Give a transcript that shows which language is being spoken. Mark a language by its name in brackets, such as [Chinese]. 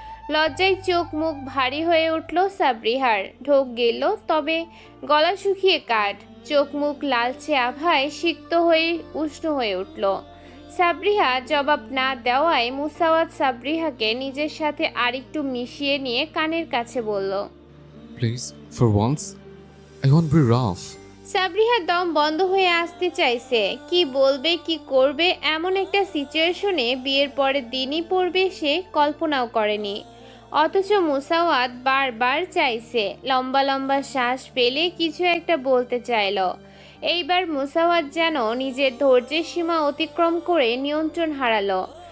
[Bangla] লজ্জায় চোখ মুখ ভারী হয়ে উঠল সাবরিহার। ঢোক গেল, তবে গলা শুকিয়ে কাঠ। চোখ মুখ লালচে আভায় সিক্ত হয়ে উষ্ণ হয়ে উঠল। সাবরিহা জবাব না দেওয়ায় মুসাওয়াত সাবরিহাকে নিজের সাথে আরেকটু মিশিয়ে নিয়ে কানের কাছে বলল, [English] Please, for once, I won't be rough. [Bangla] সাবরিহার দম বন্ধ হয়ে আসতে চাইছে। কি বলবে কি করবে এমন একটা সিচুয়েশনে বিয়ের পরের দিনই পড়বে সে কল্পনাও করেনি। অথচ মুসাওয়াত বারবার চাইছে, লম্বা লম্বা শ্বাস ফেলে কিছু একটা বলতে চাইল। এইবার মুসাওয়াত যেন নিজের ধৈর্যের সীমা অতিক্রম করে নিয়ন্ত্রণ হারালো।